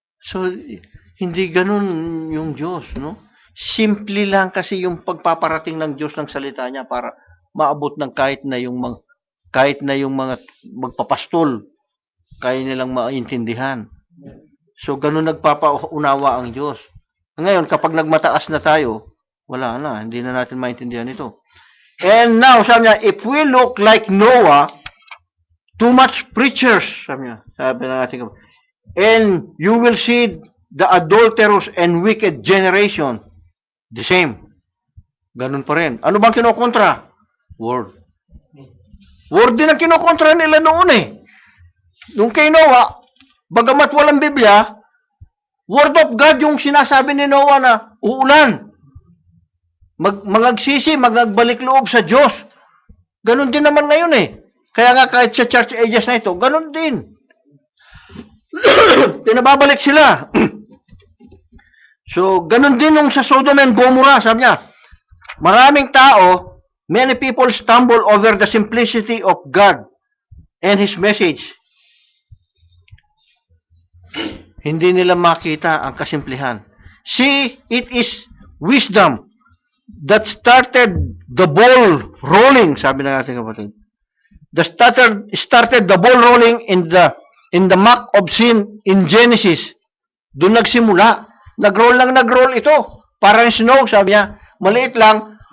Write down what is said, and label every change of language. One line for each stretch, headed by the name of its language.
Filipino: So, hindi ganun yung Diyos, no? Simple lang kasi yung pagpaparating ng Diyos ng salita niya para maabot ng kahit na yung mga magpapastol, kaya nilang maintindihan. So, ganun nagpapaunawa ang Diyos. Ngayon, kapag nagmataas na tayo, wala na, hindi na natin maintindihan ito.
English: And now,
Filipino: sabi niya,
English: if we look like Noah, too much preachers,
Filipino: sabi na natin,
English: and you will see the adulterous and wicked generation, the same.
Filipino: Ganun pa rin. Ano bang kinokontra? Word. Word din ang kinokontra nila noon eh. Nung kay Noah, bagamat walang Biblia, Word of God yung sinasabi ni Noah na uulan. Magagsisi, magagbalik loob sa Diyos. Ganon din naman ngayon eh. Kaya nga kahit sa church ages na ito, ganon din. Pinababalik sila. So, ganon din nung sa Sodom and Gomorrah, sabi niya, maraming tao,
English: many people stumble over the simplicity of God and His message.
Filipino: Hindi nila makita ang kasimplihan.
English: See, it is wisdom that started the ball rolling,
Filipino: sabi na ating kapatid.
English: Started the ball rolling in the muck of sin in Genesis.
Filipino: Doon nagsimula. Nag-roll ito. Parang snow, sabi niya. Maliit lang.